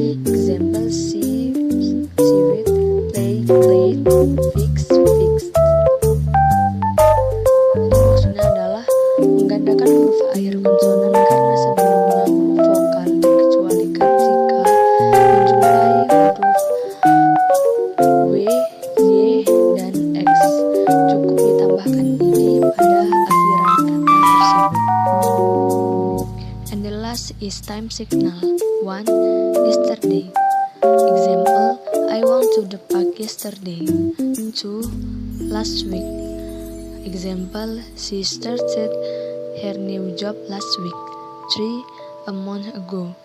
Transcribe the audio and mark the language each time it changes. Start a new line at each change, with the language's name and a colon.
English: Example, see, it, play, played, fix, fixed.
Indonesian: Jadi maksudnya adalah menggandakan huruf akhir konsonan karena sebelumnya huruf vokal dikecualikan jika menjumpai huruf w, y, dan x. Cukup ditambahkan ed pada akhiran kata tersebut.
English: And the last is time signal. 1. Yesterday. Example, I went to the park yesterday. 2. Last week. Example, she started her new job last week. 3. A month ago.